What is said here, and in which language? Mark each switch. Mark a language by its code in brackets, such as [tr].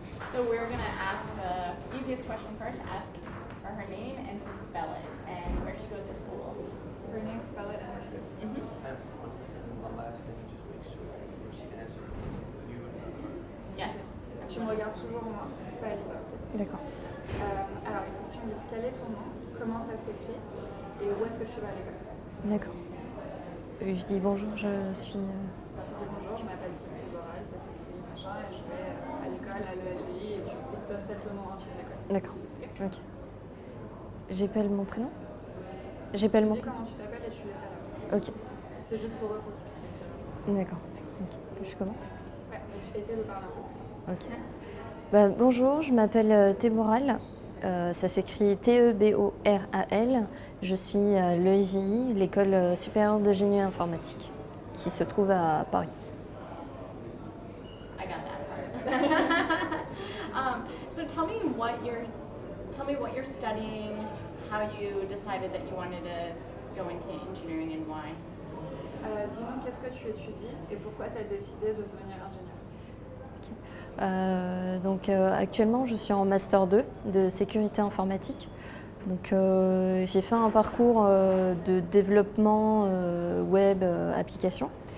[en] So we're gonna ask the easiest question first, ask for her name and to spell it and where she goes to school. Her name, spell it, and where she goes. Mhm. And one last thing, just make sure when she answers to you and her. Yes. [fr] Tu me regardes toujours moi, pas Elisa. Ok. D'accord. Alors, il faut que tu me dises quel est ton nom, comment ça s'écrit et où est-ce que tu vas à l'école. D'accord. Je dis bonjour, je suis... Tu dis bonjour, je m'appelle Déborah, ça s'écrit machin, et je vais à l'école, à l'EAGI, et tu donnes peut-être le nom entier de l'école. D'accord. Ok. Ok. J'appelle mon prénom. J'appelle mon Tu dis prénom. comment tu t'appelles et tu les appelles. Ok. C'est juste pour eux pour qu'ils puissent l'écrire. D'accord. Ok. Je commence. Ouais, mais tu essaies de parler un peu plus fort. Ok. Bah, bonjour, je m'appelle Théboral. Ça s'écrit T-E-B-O-R-A-L. Je suis à l'EGI, l'École supérieure de génie informatique, qui se trouve à Paris. [en] I got that part. So tell me what you're studying, how you decided that you wanted to go into engineering and why. [fr] Dis-moi qu'est-ce que tu étudies et pourquoi tu as décidé de devenir ingénieur. Actuellement, je suis en Master 2 de sécurité informatique. Donc, j'ai fait un parcours de développement web application.